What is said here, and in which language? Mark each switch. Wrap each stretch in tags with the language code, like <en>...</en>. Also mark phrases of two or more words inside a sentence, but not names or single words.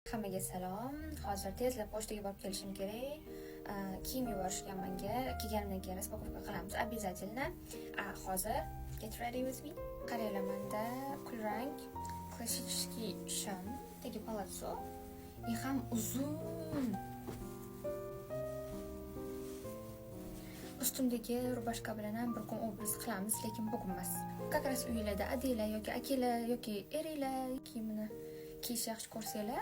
<uz>Hammaga salom. Hozir tezda pochtaga borib kelishim kerak. Kiyim yuborishgan menga. Kelganimdan keyin распаковка qilamiz обязательно. Hozir</uz> <en>get ready with me.</en> <uz>Qaranglar, menda kulrang klassический shim, tagi palazzo. I ham uzun. Ustimdagi rubashka bilan ham bir kun obraz qilamiz, lekin bugun emas.</uz> <ru>Как раз</ru> <uz>uylarda adanglar yoki akalar yoki eringlar kiyimini kiyish yaxshi ko'rsanglar.</uz>